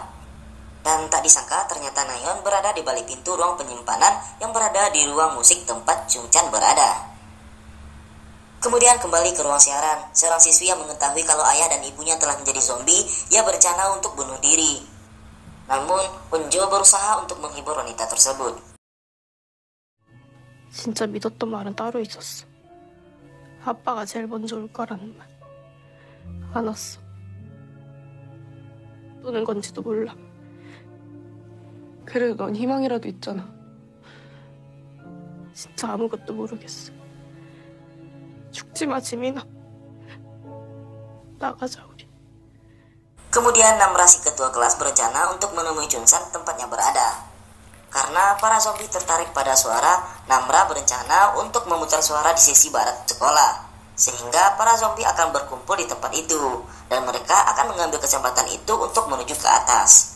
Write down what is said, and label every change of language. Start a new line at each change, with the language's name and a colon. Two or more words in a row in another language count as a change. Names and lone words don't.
Indonesian: Dan tak disangka ternyata Nayeon berada di balik pintu ruang penyimpanan yang berada di ruang musik tempat Jungchan berada. Kemudian kembali ke ruang siaran. Seorang siswi yang mengetahui kalau ayah dan ibunya telah menjadi zombie, ia berencana untuk bunuh diri. Namun, Unjo berusaha untuk menghibur wanita tersebut.
Korean: 진짜 믿었던 말은 따로 있었어. 아빠가 제일 먼저 올 거라는 말. 안 왔어. 또는 건지도 몰라. 그래도 넌 희망이라도 있잖아. 진짜 아무것도 모르겠어. 죽지 마, 지민아. 나가자, 우리.
Indonesian: Kemudian Namra si ketua kelas berencana untuk menemui Junsan tempatnya berada. Karena para zombie tertarik pada suara, Namra berencana untuk memutar suara di sisi barat sekolah. Sehingga para zombie akan berkumpul di tempat itu. Dan mereka akan mengambil kesempatan itu untuk menuju ke atas.